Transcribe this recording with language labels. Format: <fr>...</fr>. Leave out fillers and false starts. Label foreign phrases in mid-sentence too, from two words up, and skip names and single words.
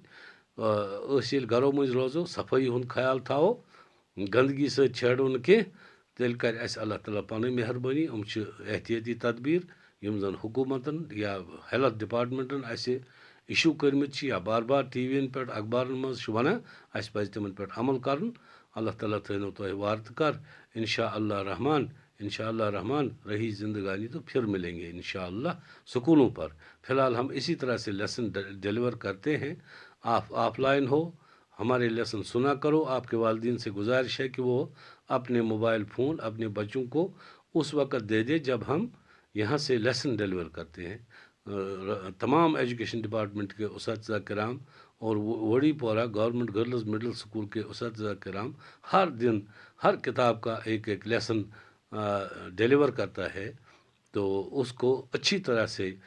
<ks>أسۍ ییٚلہِ گرو مٔنٛزۍ روزو، صفٲیی ہُنٛد خیال تھاوو، گندگی سے چھیڑو نہ کینٛہہ تیٚلہِ کَرِ اَسہِ اللہ تعالیٰ پَنٕنۍ مہربٲنی یِم چھِ احتیاطی تدبیٖر یِم زَن حکوٗمتَن یا</ks> <en>health departments</en> <ks>اَسہِ اِشوٗ کٔرمٕتۍ چھِ یا بار بار ٹی وی یَن پٮ۪ٹھ اخبارَن منٛز چھِ وَنان اَسہِ پَزِ تِمَن پٮ۪ٹھ عمل کَرُن اللہ تعالیٰ تھٲینو تۄہہِ وارٕ تہٕ کار</ks> <ar>اِنشاء اللہ</ar> <ks>رحمان</ks> <ar>انشاء اللہ</ar> <ks>رحمان رہی</ks> <ur>زندگانی تو پھر ملیں گے</ur> <ar>انشاء اللہ</ar> <ur>سکولوں پر فی الحال ہم اسی طرح سے</ur> <en>lesson deliver</en> <ur>کرتے ہیں آپ آف لائن ہو ہمارے لیسن سنا کرو آپ کے والدین سے گزارش ہے کہ وہ اپنے موبائل فون اپنے بچوں کو اس وقت دے دے جب ہم یہاں سے</ur> <en>lesson deliver</en> <ur>کرتے ہیں تمام</ur> <en>education department</en> <ur>کے اساتذہ کرام اور وڑی پورہ گورنمنٹ گرلز مڈل اسکول کے اساتذہ کرام ہر دن ہر کتاب کا ایک ایک</ur> <en>lesson deliver</en> <ur>کرتا ہے تو اس کو اچھی طرح سے</ur>